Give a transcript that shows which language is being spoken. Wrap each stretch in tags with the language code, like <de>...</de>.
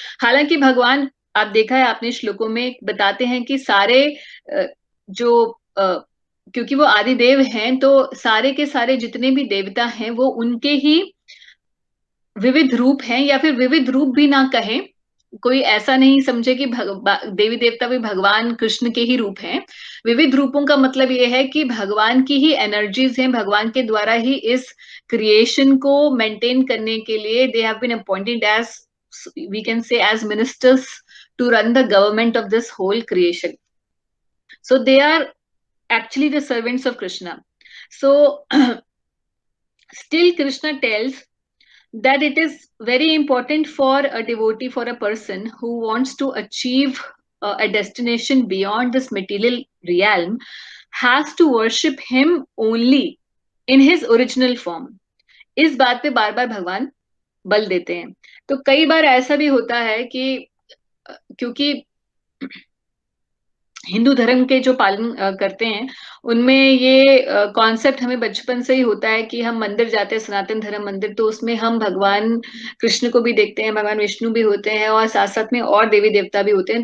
<hi>हालांकि भगवान, आप देखा है आपने श्लोकों में बताते हैं कि सारे जो क्योंकि वो आदिदेव हैं, तो सारे के सारे जितने भी देवता हैं वो उनके ही विविध रूप हैं, या फिर विविध रूप भी ना कहें, कोई ऐसा नहीं समझे कि देवी देवता भी भगवान कृष्ण के ही रूप हैं। विविध रूपों का मतलब ये है कि भगवान की ही एनर्जीज हैं, भगवान के द्वारा ही इस क्रिएशन को मेंटेन करने के लिए</hi> <en>They have been appointed as, we can say as ministers to run the government of this whole creation. So they are actually the servants of Krishna. So still Krishna tells that it is very important for a devotee, for a person who wants to achieve a destination beyond this material realm, has to worship him only in his original form.</en> <hi>इस बात पे बार बार भगवान बल देते हैं। तो कई बार ऐसा भी होता है कि क्योंकि हिंदू धर्म के जो पालन करते हैं, उनमें ये कॉन्सेप्ट हमें बचपन से ही होता है कि हम मंदिर जाते हैं, सनातन धर्म मंदिर, तो उसमें हम भगवान कृष्ण को भी देखते हैं, भगवान विष्णु भी होते हैं और साथ साथ में और देवी देवता भी होते हैं।</hi>